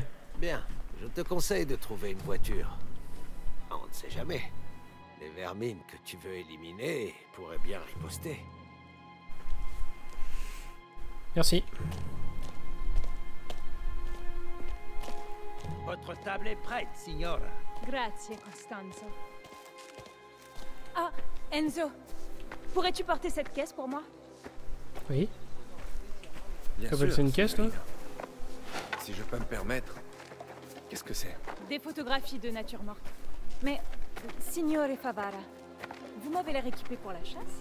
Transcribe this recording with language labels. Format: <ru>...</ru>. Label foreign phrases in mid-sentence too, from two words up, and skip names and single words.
<fr>Bien, je te conseille de trouver une voiture. On ne sait jamais. Les vermines que tu veux éliminer pourraient bien riposter. Merci. Votre table est prête, signora. Grazie, Costanzo. Ah, Enzo, pourrais-tu porter cette caisse pour moi? Oui. Bien T'appelles sûr, ça une caisse, toi? Si je peux me permettre. Qu'est-ce que c'est? Des photographies de nature morte. Mais, Signore Favara, vous m'avez l'air équipé pour la chasse?</fr>